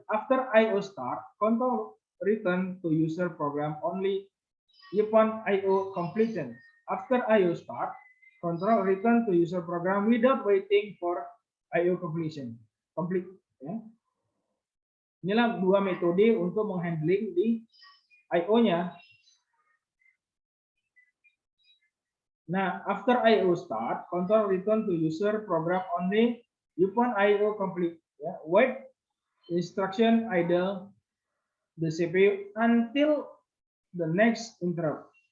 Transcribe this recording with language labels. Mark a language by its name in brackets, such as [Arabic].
[English] After I/O start, control return to user program only upon I/O completion. After I/O start, control return to user program without waiting for I/O completion. Complete. Ya. [Indonesian] Inilah dua metode untuk menghandling di I/O-nya. [English] Nah, after I/O start, control return to user program only upon I/O complete. Ya, wait instruction idle the CPU until the next interrupt.